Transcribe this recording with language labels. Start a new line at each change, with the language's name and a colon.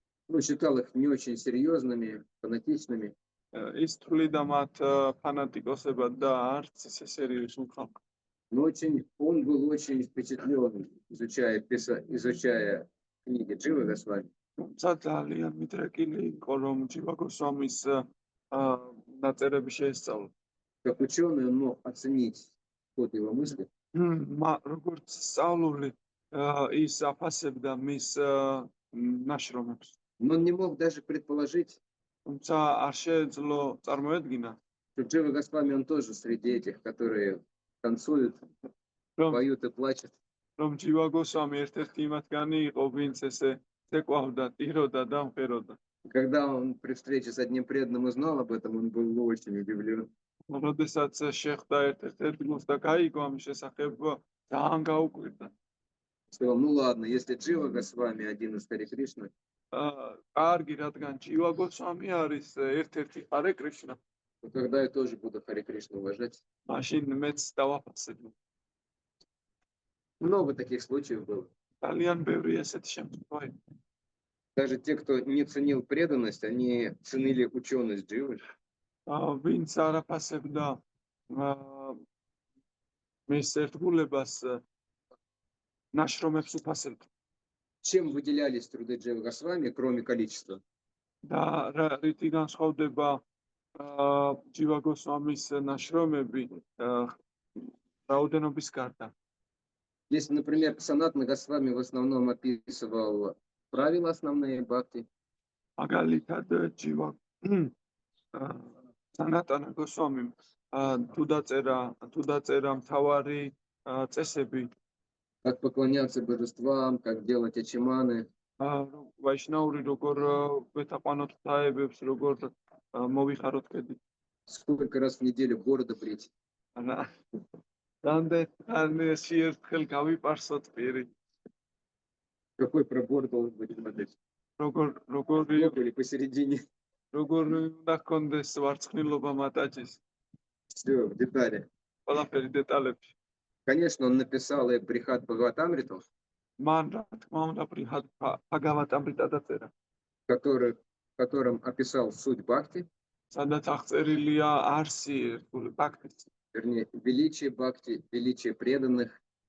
Russian: Он считал их не очень серьезными, фанатичными.
Georgian: ის თვლიდა მათ ფანატიკოსებად და არც ისე სერიოზულ ხალხს.
Russian: Но он был очень впечатлен, изучая книги Дживы Госвами.
Georgian: თუმცა ძალიან მიდრეკილი იყო, რომ ჯივა გოსვამის ნაწერები შეესწავლა.
Russian: Как ученый он мог оценить ход его мысли.
Georgian: როგორც სწავლული ის აფასებდა მის ნაშრომებს.
Russian: Но он не мог даже предположить,
Georgian: თუმცა არ შეეძლო წარმოედგინა,
Russian: что Джива Госвами он тоже среди этих, которые танцуют, поют и плачут.
Georgian: რომ ჯივა გოსვამი ერთ-ერთი იმათგანი იყო, ვინც ესე ცეკვავდა, ტიროდა და მღეროდა.
Russian: Когда он при встрече с одним преданным узнал об этом, он был очень удивлен.
Georgian: როდესაც შეხვდა ერთ-ერთ ერთგულს და გაიგო ამის შესახებ, ძალიან გაუკვირდა.
Russian: Сказал, ну ладно, если Джива Госвами один из Харе Кришны,
Georgian: კარგი, რადგან ჯივა გოსვამი არის ერთ-ერთი ჰარე კრიშნა,
Russian: то тогда я тоже буду Харе Кришну уважать.
Georgian: მაშინ მეც დავაფასებ.
Russian: Много таких случаев было.
Georgian: ძალიან ბევრი ესეთი შემთხვევა.
Russian: Даже те, кто не ценил преданность, они ценили ученость Дживы.
Georgian: ვინც არ აფასებდა მის ერთგულებას, ნაშრომებს უფასებდა.
Russian: Чем выделялись труды Дживы Госвами, кроме количества?
Georgian: და რითი განსხვავდება ჯივა გოსვამის ნაშრომები რაოდენობის გარდა.
Russian: Если, например, Санатана Госвами в основном описывал правила основные бхакти,
Georgian: მაგალითად ჯივა სანატანა გოსვამი თუ დაწერა მთავარი წესები,
Russian: как поклоняться божествам, как делать ачиманы,
Georgian: ვაიშნაური როგორ ვეთაყვანოთ თაებებს, როგორ მოვიხაროთ კედი.
Russian: сколько раз в неделю бороду брить.
Georgian: რამდენი ერთხელ გავიპარსოთ პირი.
Russian: Какой пробор должен быть в модель?
Georgian: როგორი
Russian: Или посередине.
Georgian: უნდა ჰქონდეს ვარცხნილობა მატაჭის.
Russian: Все, в детали.
Georgian: ყველაფერი დეტალებში.
Russian: Конечно, он написал и Брихат Бхагаватамриту,
Georgian: მან რა თქმა უნდა ბჰაგავატამრიტა დაწერა,
Russian: в котором описал суть бхакти,
Georgian: სადაც აღწერილია არსი ერთგული ბაქტის.
Russian: вернее, величие бхакти, величие преданных.